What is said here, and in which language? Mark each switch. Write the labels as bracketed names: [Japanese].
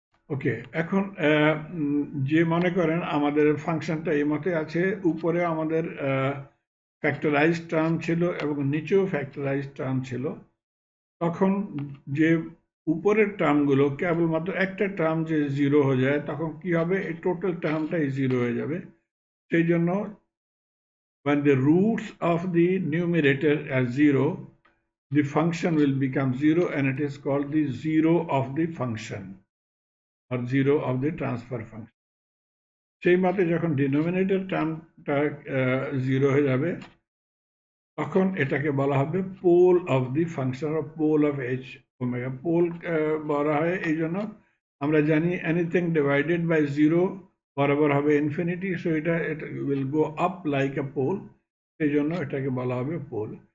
[Bangla] ওকে, এখন যে মনে করেন আমাদের ফাংশনটা এই মতে আছে, উপরে আমাদের ফ্যাক্টরাইজ টার্ম ছিল এবং নিচেও ফ্যাক্টরাইজ টার্ম ছিল। তখন যে উপরের টার্মগুলো কেবলমাত্র একটা টার্ম যে জিরো হয়ে যায়, তখন কি হবে? এই টোটাল টার্মটাই জিরো হয়ে যাবে। সেই জন্য [English] when the roots of the numerator are zero, the function will become zero, and it is called the zero of the function or zero of the transfer function. [Bangla] সেই মতে যখন ডিনোমিনেটর টার্মটা জিরো হয়ে যাবে, তখন এটাকে বলা হবে pole of the function of poll of H omega. Pole বলা হয় এই জন্য, আমরা জানি এনিথিং ডিভাইডেড বাই জিরো বরাবর হবে ইনফিনিটি, সো এটা [English] will go up like a pole, [Bangla] সেই জন্য এটাকে বলা হবে পোল।